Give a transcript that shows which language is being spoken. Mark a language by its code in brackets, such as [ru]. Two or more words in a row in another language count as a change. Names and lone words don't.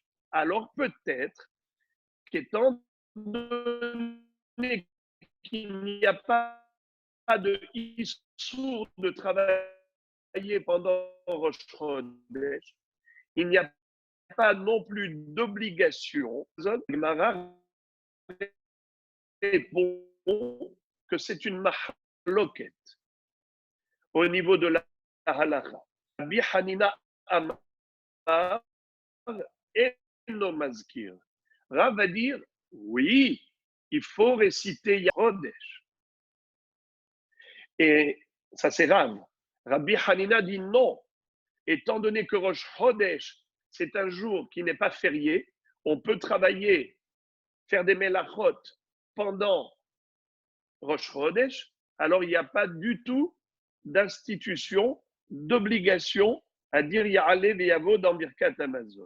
[fr] Alors peut-être qu'étant donné qu'il n'y a pas de issour de travailler pendant Rosh Chodesh, il n'y a pas non plus d'obligation. Gemara répond que c'est une mahloket au niveau de la halacha. [he] Rabbi Hanina Amar eno mazkir. [fr] Rav va dire, oui, il faut réciter Yahodesh. Et ça c'est Rav. Rabbi Hanina dit non. Étant donné que Rosh Chodesh, c'est un jour qui n'est pas férié, on peut travailler, faire des melachot pendant Rosh Chodesh, alors il n'y a pas du tout d'institution, d'obligation à dire Ya'ale V'Yavo dans Birkat Amazon.